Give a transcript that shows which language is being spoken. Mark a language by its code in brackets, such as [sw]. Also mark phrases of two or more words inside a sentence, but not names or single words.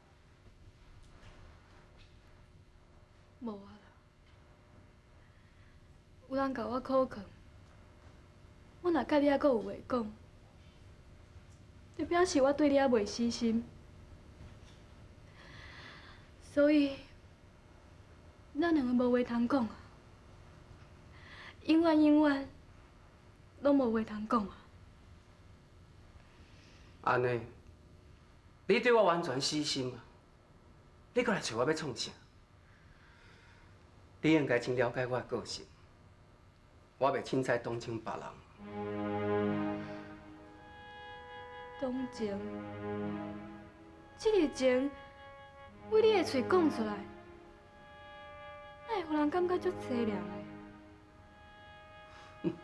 [nan] 无啊啦，有人甲我考劝，我若甲你还阁有话讲，就表示我对你还袂死心，所以咱两个无话通讲啊，永远拢无话通讲啊。安尼，你对我完全死心啊！你过来找我要创啥？你应该真了解我的个性，我袂凊彩同情别人。同情，这个情为你的嘴讲出来，哪会互人感觉足凄凉的？